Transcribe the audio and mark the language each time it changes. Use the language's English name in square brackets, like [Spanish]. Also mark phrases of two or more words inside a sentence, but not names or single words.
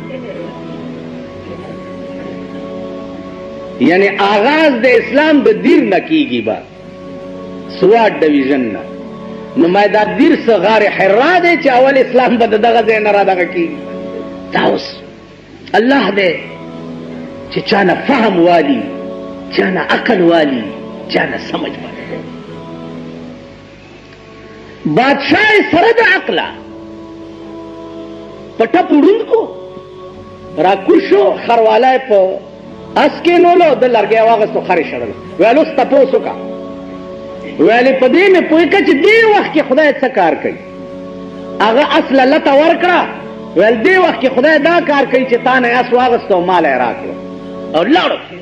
[Pashto] یعنی آغاز د اسلام د دیر نه کیږي با سوات ډویژن نه نو ما دا دیر څه غار حرا دی چې اول اسلام به د دغه ځای نه را دغه کیږي دا اوس الله دی چې چانه فهم والی چانه عقل والی چانه سمجھ والی بادشاہ سره د عقله په ټپ وړوند کو راکوشو خروالای په اس کېنولو د لرګی واغستو خرې شړلو ویل اوس تپوس وکړه ویلې په دې مې پوه کړه چې دې وخت کې خدای څه کار کوي هغه اس لته ورکړه ویل دې وخت کې خدای دا کار کوي چې تا نه اس واغستو مال یې راکړو او لاړو